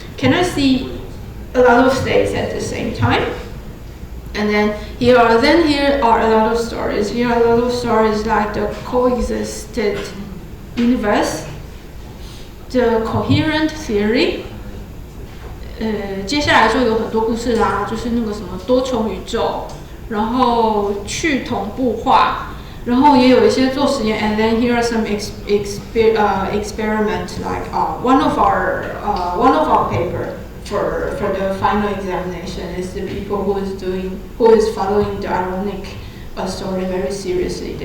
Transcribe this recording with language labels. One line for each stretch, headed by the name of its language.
English: Can I see a lot of states at the same time? And then here are a lot of stories. Here are a lot of stories like the coexisted universe, the coherent theory.
Chinese: 接下来就有很多故事啦，就是那个什么多重宇宙，然后去同步化。然后也有一些做实验
English: ，and then here are some experiment like one of our paper for the final examination is the people who is following the ironic story very seriously.